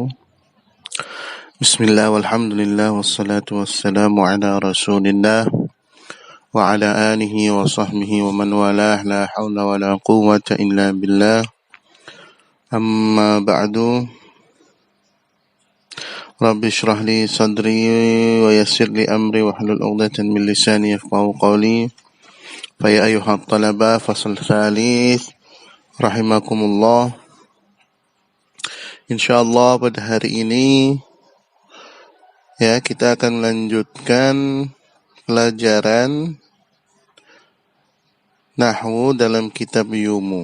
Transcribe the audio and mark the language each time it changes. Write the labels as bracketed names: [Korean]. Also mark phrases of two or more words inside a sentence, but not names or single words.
[Arabic] بسم الله والحمد لله والصلاة والسلام على رسول الله وعلى آله وصحبه ومن والاه لا حول ولا قوة إلا بالله. أما بعد. رب اشرح لي صدري ويسر لي أمري واحلل عقدة من لساني يفقهوا قولي. فيا أيها الطلبة فصل ثالث رحمكم الله. [Indonesian] Insyaallah pada hari ini kita akan melanjutkan pelajaran nahwu dalam kitab Yumu.